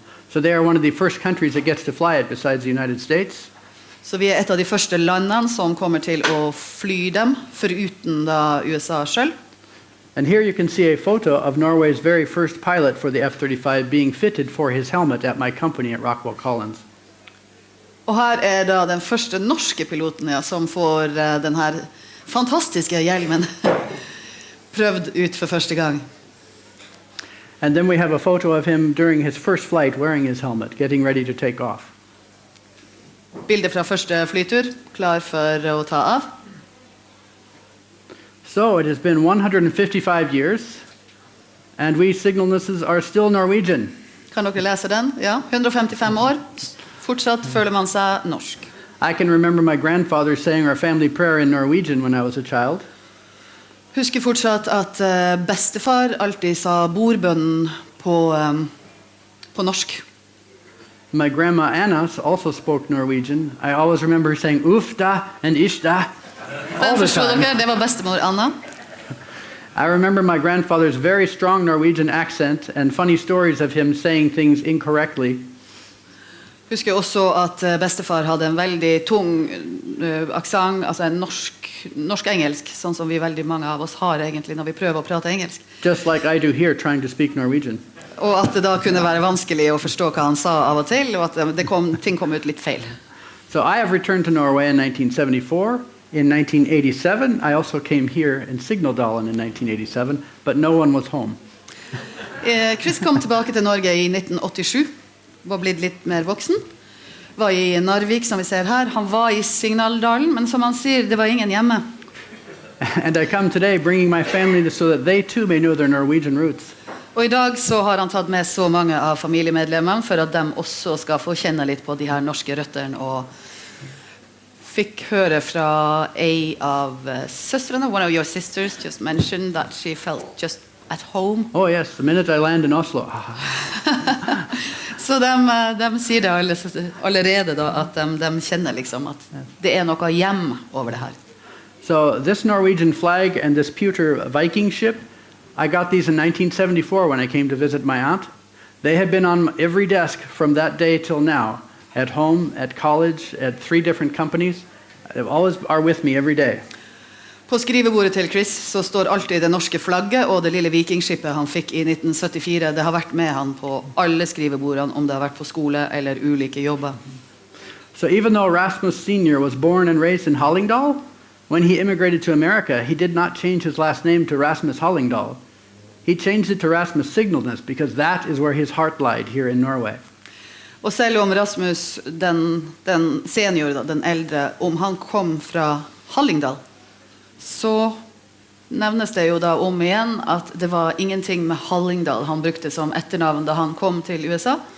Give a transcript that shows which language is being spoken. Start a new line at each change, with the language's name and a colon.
English: So they are one of the first countries that gets to fly it besides the United States.
Norwegian: Så vi et av de første landene som kommer til å fly dem, foruten da USA selv.
English: And here you can see a photo of Norway's very first pilot for the F-35 being fitted for his helmet at my company at Rockwell Collins.
Norwegian: Og her da den første norske piloten som får den her fantastiske hjelmen prøvd ut for første gang.
English: And then we have a photo of him during his first flight wearing his helmet, getting ready to take off.
Norwegian: Bilder fra første flytur, klar for å ta av.
English: So it has been 155 years, and we Signalnesses are still Norwegian.
Norwegian: Kan dere lese den? Ja, 155 år. Fortsatt føler man seg norsk.
English: I can remember my grandfather saying our family prayer in Norwegian when I was a child.
Norwegian: Husker fortsatt at bestefar alltid sa bordbønnen på norsk.
English: My grandma Anna also spoke Norwegian. I always remember her saying "ufta" and "ishta" all the time.
Norwegian: Det var bestemor Anna.
English: I remember my grandfather's very strong Norwegian accent and funny stories of him saying things incorrectly.
Norwegian: Husker også at bestefar hadde en veldig tung aksent, altså en norsk-engelsk, sånn som vi veldig mange av oss har egentlig når vi prøver å prate engelsk.
English: Just like I do here trying to speak Norwegian.
Norwegian: Og at det da kunne være vanskelig å forstå hva han sa av og til, og at ting kom ut litt feil.
English: So I have returned to Norway in 1974. In 1987, I also came here in Signaldalen in 1987, but no one was home.
Norwegian: Chris kom tilbake til Norge i 1987, var blitt litt mer voksen. Var i Narvik, som vi ser her. Han var i Signaldalen, men som han sier, det var ingen hjemme.
English: And I come today bringing my family so that they too may know their Norwegian roots.
Norwegian: Og i dag så har han tatt med så mange av familiemedlemmene for at de også skal få kjenne litt på de her norske røtterne, og fikk høre fra en av søstrene,
English: one of your sisters just mentioned that she felt just at home. Oh yes, the minute I land in Oslo.
Norwegian: Så de sier det allerede da, at de kjenner liksom at det noe hjem over det her.
English: So this Norwegian flag and this pewter Viking ship, I got these in 1974 when I came to visit my aunt. They have been on every desk from that day till now, at home, at college, at 3 different companies. They always are with me every day.
Norwegian: På skrivebordet til Chris så står alltid det norske flagget og det lille vikingskipet han fikk i 1974. Det har vært med han på alle skrivebordene, om det har vært på skole eller ulike jobber.
English: So even though Rasmus Sr. was born and raised in Hallingdal, when he immigrated to America, he did not change his last name to Rasmus Hallingdal. He changed it to Rasmus Signalness because that is where his heart lied here in Norway.
Norwegian: Og selv om Rasmus, den senior, den eldre, om han kom fra Hallingdal, så nevnes det jo da om igjen at det var ingenting med Hallingdal han brukte som etternavn da han kom til USA.